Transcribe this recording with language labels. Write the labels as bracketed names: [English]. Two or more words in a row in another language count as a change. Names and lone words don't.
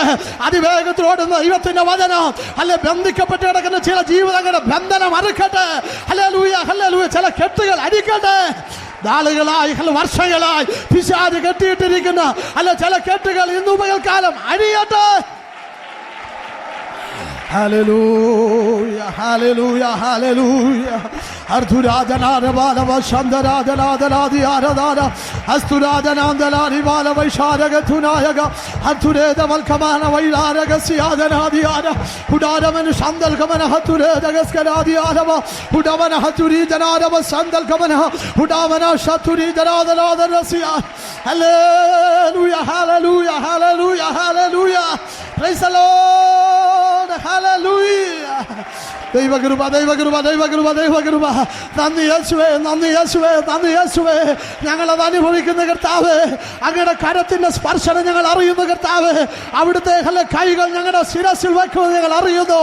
[Malayalam] അതിവേഗത്തിലോടുന്ന ദൈവത്തിന്റെ വചനം അല്ലെ ബന്ധിക്കപ്പെട്ട് കിടക്കുന്ന ചില ജീവിതങ്ങളുടെ ബന്ധനം അറുക്കട്ടെ. ഹല്ലേലൂയ ഹല്ലേലൂയ. ചില കെട്ടുകൾ അടിക്കട്ടെ. നാളുകളായി വർഷങ്ങളായി പിശാച് കെട്ടിയിട്ടിരിക്കുന്ന അല്ല ചില കെട്ടുകൾ ഇന്നു പകൽക്കാലം അഴിയട്ടെ. [English] Hallelujah, hallelujah, hallelujah. Arthurajanara balava shandaradanadanadi aradana asturajanandalari balava isharaga tunayaga arthureda valkamana vailaraga siyadanadi ara hudaramanu shandal kamana hatureda gaskaradi arava hudavana haturi janarava shandal kamana hudavana shaturi janadana siya. Hallelujah, hallelujah, hallelujah, hallelujah. Praise the Lord. Hallelujah. [Malayalam] ദൈവകൃപ ദൈവകൃപ ദൈവകൃപ ദൈവകൃപ. നന്ദി യേശുവേ, നന്ദി യേശുവേ, നന്ദി യേശുവേ. ഞങ്ങളത് അനുഭവിക്കുന്ന കർത്താവേ, അങ്ങയുടെ കരത്തിന്റെ സ്പർശനം ഞങ്ങൾ അറിയുന്നു കർത്താവേ. അവിടുത്തെ കൈകൾ ഞങ്ങളുടെ ശിരസിൽ വെക്കുന്നത് ഞങ്ങൾ അറിയുന്നു.